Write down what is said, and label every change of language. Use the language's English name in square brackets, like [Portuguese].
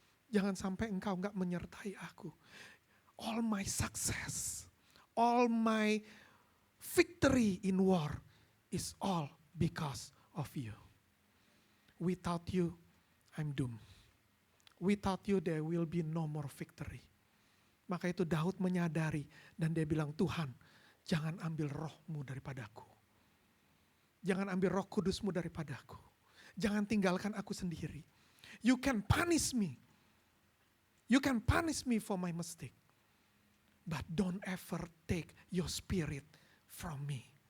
[Indonesian] Jangan sampai Engkau enggak menyertai aku. [English] All my success, all my victory in war is all because of you. Without you, I'm doomed. Without you, there will be no more victory. [Indonesian] Maka itu Daud menyadari dan dia bilang, Tuhan, jangan ambil roh-Mu daripadaku. Jangan ambil roh kudus-Mu daripadaku. Jangan tinggalkan aku sendiri. [English] You can punish me. You can punish me for my mistake. But don't ever take your spirit from me.